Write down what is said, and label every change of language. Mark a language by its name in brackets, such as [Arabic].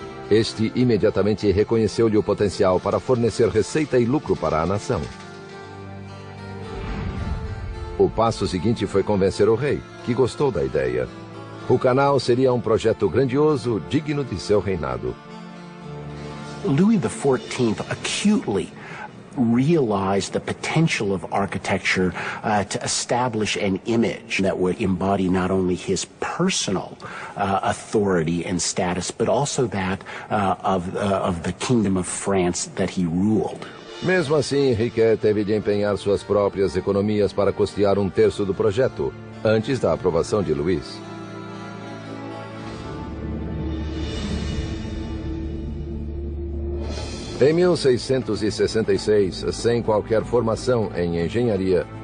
[Portuguese] Este imediatamente reconheceu-lhe o potencial para fornecer receita e lucro para a nação. O passo seguinte foi convencer o rei, que gostou da ideia. O canal seria projeto grandioso, digno de seu reinado. [English] Louis XIV acutely realized the potential of architecture to establish an image that would embody not only his personal authority and status, but also that of the Kingdom of France that he ruled. [Portuguese] Mesmo assim, Riquet teve de empenhar suas próprias economias para custear 1/3 do projeto, antes da aprovação de Luís. Em 1666, sem qualquer formação em engenharia,